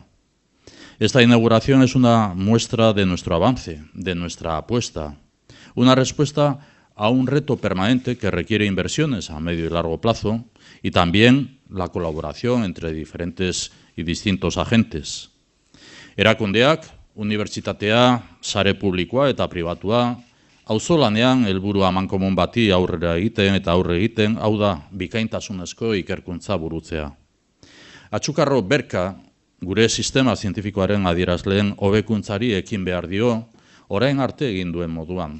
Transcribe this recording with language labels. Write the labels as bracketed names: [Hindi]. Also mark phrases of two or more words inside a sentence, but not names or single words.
[Spanish] Esta inauguración es una muestra de nuestro avance, de nuestra apuesta, una respuesta a un reto permanente que requiere inversiones a medio y largo plazo y también la colaboración entre diferentes y distintos agentes. [Basque] Erakundeak, unibertsitatea, sare publikoa eta pribatua, auzolanean helburu amankomun bati aurre egiten, hau da, bikaintasunezko ikerkuntza burutzea. Atxukarro berka, gure sistema zientifikoaren adierazleen hobekuntzari ekin behar dio, orain arte egin duen moduan.